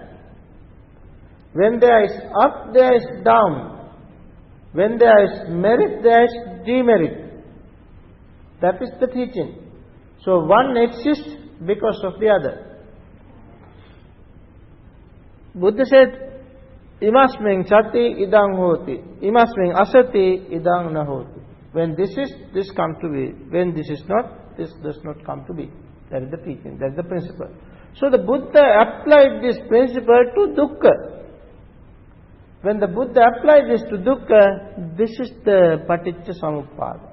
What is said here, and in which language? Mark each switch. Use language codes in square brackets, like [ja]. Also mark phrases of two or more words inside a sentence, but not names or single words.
[en] When there is up, there is down. When there is merit, there is demerit. That is the teaching. So one exists because of the other. Buddha said, [pi] Imasmin sati idang hoti, imasmin asati idang nahoti. [en] When this comes to be. When this is not, this does not come to be. That is the teaching, that is the principle. So the Buddha applied this principle to dukkha. When the Buddha applied this to dukkha, this is the Paticca Samuppada.